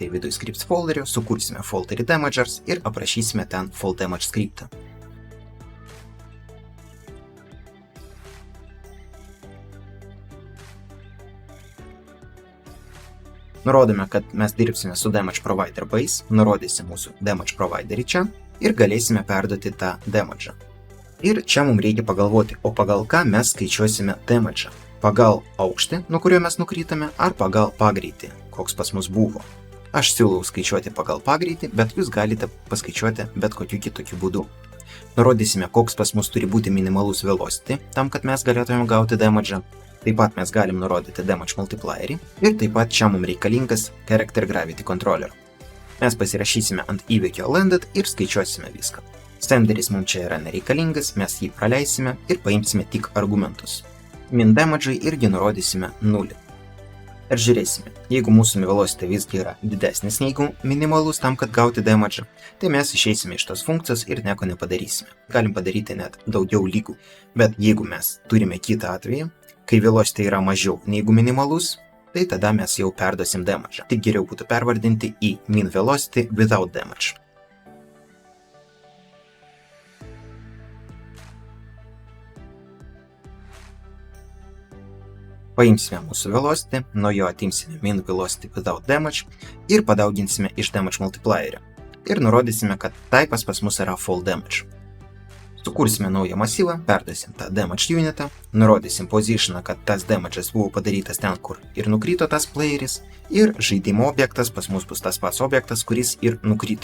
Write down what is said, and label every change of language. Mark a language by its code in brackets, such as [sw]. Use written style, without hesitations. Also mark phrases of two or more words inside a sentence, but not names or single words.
[lt] Tai viduj scripts folderio sukursime folderį damagers ir aprašysime ten [en] fall damage [lt] skriptą. Nurodome, kad mes dirbsime su [en] damage provider base, [lt] nurodysim mūsų [en] damage providerį [lt] čia ir galėsime perduoti tą damage'ą. Ir čia mums reikia pagalvoti, o pagal ką mes skaičiuosime damage'ą. Pagal aukštį, nuo kurio mes nukrytame, ar pagal pagreitį, koks pas mus buvo. Aš siūlau skaičiuoti pagal pagreitį, bet jūs galite paskaičiuoti bet kokiu kitokiu būdu. Nurodysime, koks pas mus turi būti minimalus velocity, tam, kad mes galėtumėm gauti damage'ą. Taip pat mes galim nurodyti [en] damage multiplierį [lt] ir taip pat čia mums reikalingas [en] character gravity controller. [lt] Mes pasirašysime ant įvykio landed ir skaičiuosime viską. Senderis mums čia yra nereikalingas, mes jį praleisime ir paimsime tik argumentus. Min damage'ai irgi nurodysime 0. Ir žiūrėsime, jeigu mūsų velocity visgi yra didesnis negu minimalus tam, kad gauti damage'ą, tai mes išeisime iš tos funkcijos ir nieko nepadarysime. Galim padaryti net daugiau lygų. Bet jeigu mes turime kitą atvejį, kai velocity yra mažiau negu minimalus, tai tada mes jau perduosim damage'ą. Tik geriau būtų pervardinti į [en] min velocity without damage. [lt] Paimsime mūsų velocity, nuo jo atimsime [en] min velocity without damage [lt] ir padauginsime iš [en] damage multiplierio. [lt] Ir nurodysime, kad typas pas mus yra [en] fall damage. [lt] Sukursime naują masyvą, perduosim tą [en] damage unitą, [lt] nurodysim positioną, kad tas damage'as buvo padarytas ten, kur ir nukrito tas playeris, ir žaidimo objektas pas mus bus tas pats objektas, kuris ir nukrito.